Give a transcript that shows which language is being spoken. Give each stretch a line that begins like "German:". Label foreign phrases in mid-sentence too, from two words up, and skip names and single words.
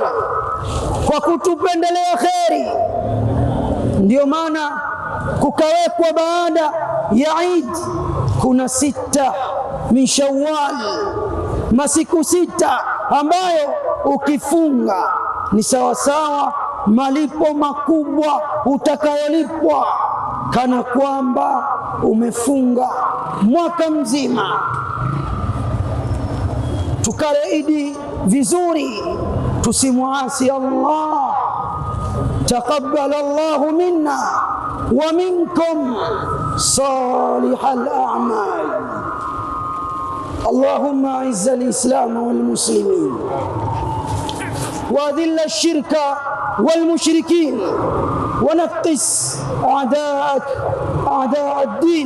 Swahili: kwa kutupendelea kheri, ndio maana kukawekwa baada ya Eid kuna 6 min Shawwal, masiku 6 ambayo ukifunga ni sawasawa malipo makubwa utakayolipwa kana kwamba umefunga mwaka mzima. Tukale Idi vizuri, tusimuasi Allah.
Arabic: تقبل الله منا ومنكم صالح الأعمال. اللهم أعز الإسلام والمسلمين وأذل الشرك والمشركين ونقص أعداءك أعداء الدين.